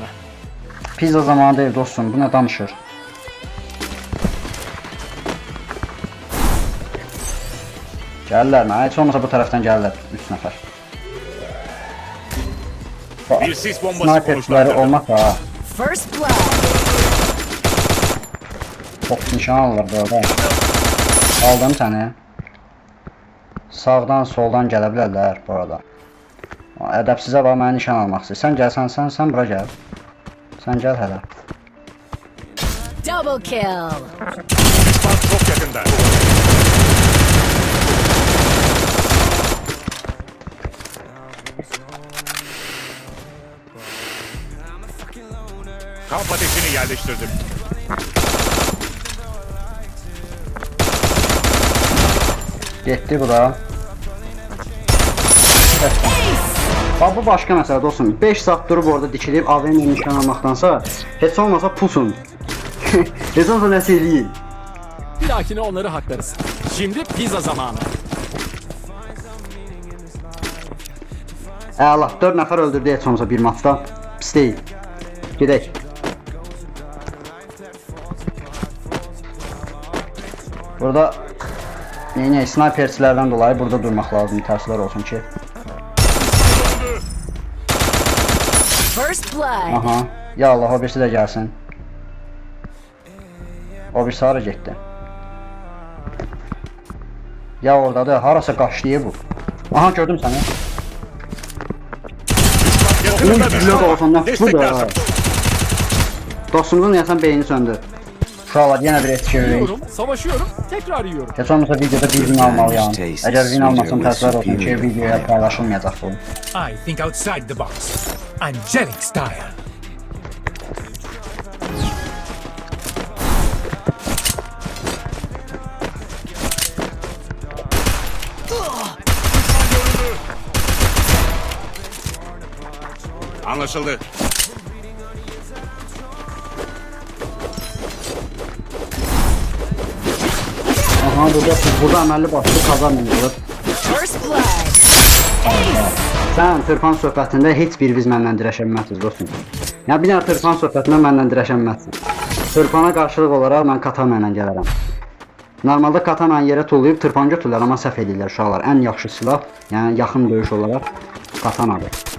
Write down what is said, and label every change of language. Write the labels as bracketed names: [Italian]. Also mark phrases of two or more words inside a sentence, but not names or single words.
[Azerbaijani] Pizza zamanı deyil dostum, bu nə danışır? Gəlirlər mi? Heç olmasa bu tərəfdən gəlirlər 3 nəfər. Bir sis bombası Sniperçiləri [Turkish] konuşlandırdı. [Azerbaijani] olmaq da [English] First blood. [Azerbaijani] çok nişan alırlar burada. Aldım səni. Sağdan soldan gələ bilərlər bu arada. Ədəbsizə bax mənə nişan almaq istəyir. Sən gəlsən, sən bura gəl. Sən gəl hələ. [English] Double kill. [Turkish] Düşman çok yakında. Kamp ateşini yerleştirdim. [Azerbaijani] Getdi bu da. Bax bu başqa məsələ dostum. 5 saat durub orada dikilib AVM-lə nişan almaqdansa heç olmasa pusun. Heç olmasa nəsə eləyin. [Turkish] Bir dahakine onları haklarız. Şimdi pizza zamanı. [Azerbaijani] Əla, 4 nəfər öldürdü heç olmasa bir maçda. Pis deyil. Gedək. Burada sniperçilərdən dolayı burada durmaq lazım, təəssüflər olsun ki. [English] First blood. [Azerbaijani] Aha. Ya Allah, o birisi də gəlsin. O birisi hara getdi? Ya oradadır, harasa qaçdı bu. Aha, gördüm səni. [Turkish] Yakınında [Azerbaijani] Güllə [Turkish] düşman [Azerbaijani] qalsandan [Turkish] var. Destek [Azerbaijani] bu da. [Turkish] lazım. [Azerbaijani] Dostumuzun yasan beyni söndü. Uşaqlar yenə bir etki veririk. [Turkish] Yiyorum, savaşıyorum, tekrar yiyorum. [Azerbaijani] Heç olmasa videoda bir win almalıyam. Əgər win almasam təəssüflər olsun ki, videoya paylaşılmayacaq bu. [English] I think outside the box. Angelic style. [Turkish] Anlaşıldı. [Azerbaijani] Aha, burada əməlli başlı kazanmıyorlar. [English] First blood. [Azerbaijani] Sən Tırpan söhbətində heç bir biz mənlə dirəşənməzsiniz dostum. Ya bir dənə Tırpan söhbətində mənlə dirəşənməzsin. Tırpana qarşılıq olaraq mən Katana ilə gələrəm. Normalda katananı yerə tullayıb tırpan götürürlər, amma səhv edirlər uşaqlar. Ən yaxşı silah, yəni yaxın döyüş olaraq katanadır.